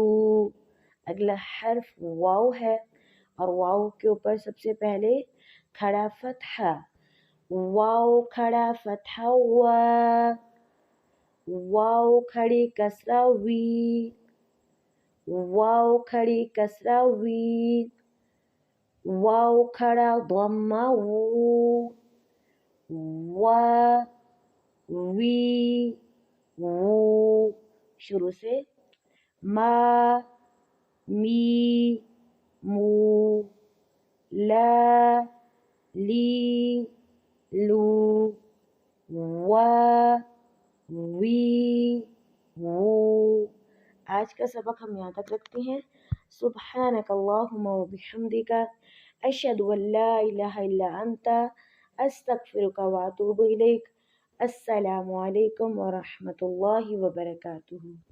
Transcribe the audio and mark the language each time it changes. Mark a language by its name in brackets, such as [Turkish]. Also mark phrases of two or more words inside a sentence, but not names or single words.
[Urdu] اگلا حرف واو ہے، اور واو کے اوپر سب سے پہلے کھڑا فتحہ. واو کھڑا فتحہ وا، واو کھڑی کسرہ وی، واو کھڑی کسرہ وی، واو کھڑا ضمہ وو، وا وی وو. شروع سے ما می مو، لا لی لو، وا وی وو. آج کا سبق ہم یہاں تک رکھتے ہیں. [Arabic] سبحانک اللہم و بحمدک، اشہد ان لا الہ الا انت، استغفرک و اتوب الیک. السلام علیکم ورحمۃ اللہ وبرکاتہ.